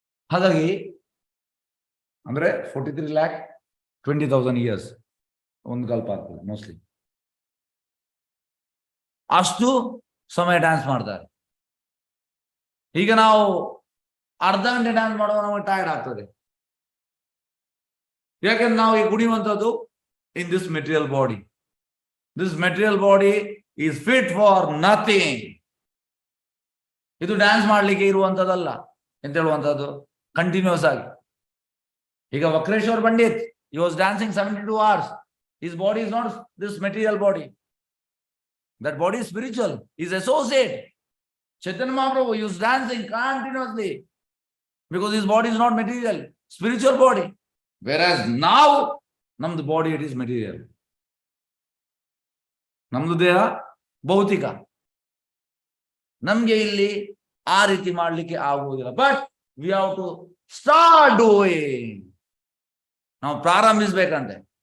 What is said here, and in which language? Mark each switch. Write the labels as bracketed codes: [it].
[kn] ಹಾಗಾಗಿ ಅಂದ್ರೆ 43,20,000 years ಒಂದು ಕಲ್ಪ ಆಗ್ತದೆ ಮೋಸ್ಟ್ಲಿ. ಅಷ್ಟು ಸಮಯ ಡ್ಯಾನ್ಸ್ ಮಾಡ್ತಾರೆ. ಈಗ ನಾವು ಅರ್ಧ ಗಂಟೆ ಡ್ಯಾನ್ಸ್ ಮಾಡುವಾಗ ನಮಗೆ ಟಯರ್ಡ್ ಆಗ್ತದೆ. ಯಾಕಂದ್ರೆ ನಾವು ಈ ಕುಣಿಯುವಂಥದ್ದು [en] in this material body. This material body is fit for nothing. [kn] ಇದು ಡ್ಯಾನ್ಸ್ ಮಾಡ್ಲಿಕ್ಕೆ ಇರುವಂತದಲ್ಲ ಎಂತ ಹೇಳುವಂತದ್ದು, ಕಂಟಿನ್ಯೂಸ್ ಆಗಿ. [en] ಈಗ Vakreshwar Pandit, he was dancing 72 hours. His body is not this material body. That body is spiritual, is associate. Chaitanya Mahaprabhu, he was dancing continuously because his body is not material, spiritual body. Whereas now, namdu body, it is material. [kn] ನಮ್ದು ದೇಹ ಭೌತಿಕ, ನಮ್ಗೆ ಇಲ್ಲಿ ಆ ರೀತಿ ಮಾಡ್ಲಿಕ್ಕೆ ಆಗುವುದಿಲ್ಲ. [en] But we have to start doing. [kn] ನಾವು ಪ್ರಾರಂಭಿಸ್ಬೇಕಂತೆ.